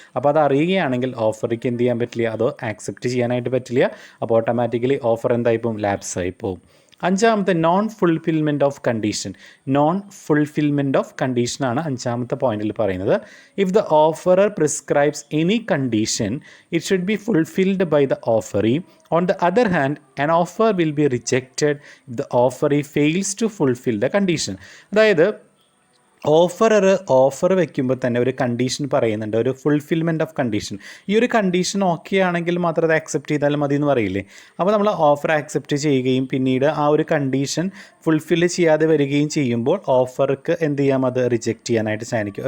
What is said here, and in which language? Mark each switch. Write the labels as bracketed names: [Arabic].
[Malayalam] അപ്പോൾ അത് അറിയുകയാണെങ്കിൽ ഓഫറിക്ക് എന്ത് ചെയ്യാൻ പറ്റില്ല? അത് ആക്സെപ്റ്റ് ചെയ്യാനായിട്ട് പറ്റില്ല. അപ്പോൾ ഓട്ടോമാറ്റിക്കലി ഓഫർ എന്തായി പോകും? ലാപ്സ് ആയി പോകും. അഞ്ചാമത്തെ non fulfilment of condition. Non fulfilment of കണ്ടീഷനാണ് അഞ്ചാമത്തെ പോയിന്റിൽ പറയുന്നത്. [English] If the offerer prescribes any condition it should be fulfilled by the offeree. On the other hand an offer will be rejected if the offeree fails to fulfill the condition. അതായത് [Malayalam] offer വെക്കുമ്പോൾ തന്നെ ഒരു condition പറയുന്നുണ്ട്, ഒരു fulfilment of condition. ഈ ഒരു condition okay ആണെങ്കിൽ മാത്രം അത് ആക്സെപ്റ്റ് ചെയ്താൽ മതി എന്ന് പറയില്ലേ. അപ്പോൾ നമ്മൾ ഓഫർ ആക്സെപ്റ്റ് ചെയ്യുകയും പിന്നീട് ആ ഒരു കണ്ടീഷൻ ഫുൾഫിൽ ചെയ്യാതെ വരികയും ചെയ്യുമ്പോൾ ഓഫർക്ക് എന്ത് ചെയ്യാം, അത് റിജക്റ്റ് ചെയ്യാനായിട്ട് സാധിക്കും.